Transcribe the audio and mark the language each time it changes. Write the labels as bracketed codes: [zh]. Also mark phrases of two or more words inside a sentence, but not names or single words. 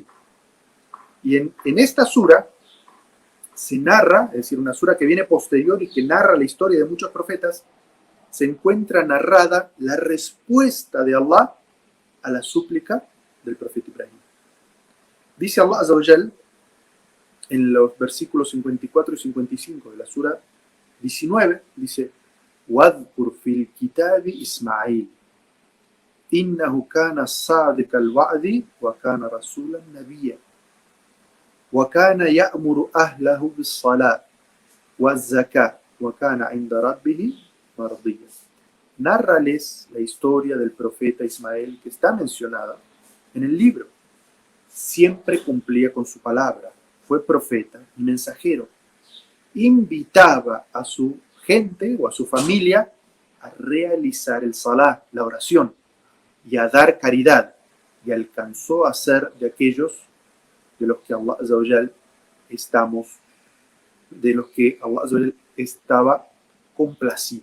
[es] Y en esta sura se narra, es decir, una sura que viene posterior y que narra la historia de muchos profetas, se encuentra narrada la respuesta de Allah a la súplica del profeta Ibrahim. Dice [ar] الله عز وجل [es] en los versículos 54 y 55 de la sura 19, dice: [ar] وَاذْكُرْ فِي الْكِتَابِ إِسْمَاعِيلَ إِنَّهُ كَانَ صَادِقَ الْوَعْدِ وَكَانَ رَسُولًا نَبِيًّا وَكَانَ يَأْمُرُ أَهْلَهُ بِالصَّلَاةِ وَالزَّكَاةِ وَكَانَ عِنْدَ رَبِّهِ مَرْضِيًّا. [es] Nárrales la historia del profeta Ismael que está mencionada en el libro. Siempre cumplía con su palabra, fue profeta y mensajero. Invitaba a su gente o a su familia a realizar el salah, la oración, y a dar caridad, y alcanzó a ser de aquellos de los que [ar] الله عز وجل [es] estaba complacido.